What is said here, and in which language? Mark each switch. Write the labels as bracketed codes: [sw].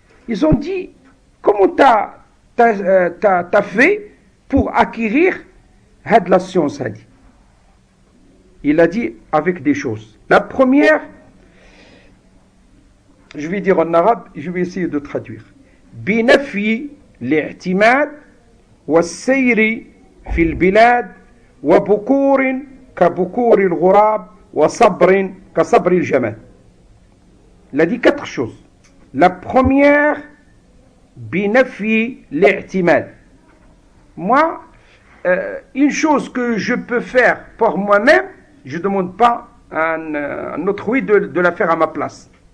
[fr] Ils ont dit, comment t'as fait pour acquérir de la science, a dit. Il a dit avec des choses. La première, je vais dire en arabe, je vais essayer de traduire. [ar] بنفي الاعتماد والسير في البلاد وبكور كبكور الغراب وصبر كصبر الجمال. [fr] Il a dit 4 choses. La première, [ar] بنفي الاعتماد. [fr] Moi, une chose que je peux faire pour moi-même, je ne demande pas à un autrui de la faire à ma place.